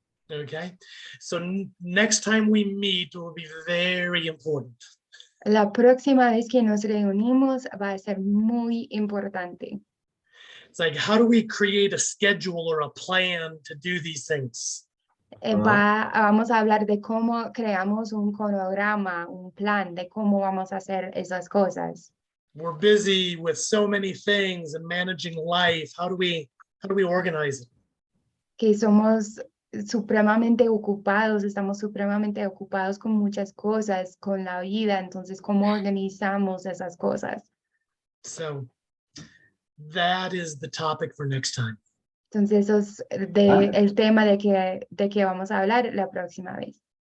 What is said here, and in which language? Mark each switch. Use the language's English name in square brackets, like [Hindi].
[English] Okay. So next time we meet will be very important. [Spanish] La próxima vez que nos reunimos va a ser muy importante. [English] It's like, how do we create a schedule or a plan to do these things? [Spanish] Vamos a hablar de cómo creamos un cronograma, un plan de cómo vamos a hacer esas cosas. [English] We're busy with so many things and managing life. How do we organize it? [Spanish] Que somos supremamente ocupados, estamos supremamente ocupados con muchas cosas, con la vida, entonces, ¿cómo organizamos esas cosas? [English] So that is the topic for next time. [Spanish] Entonces, eso es el tema de que vamos a hablar la próxima vez.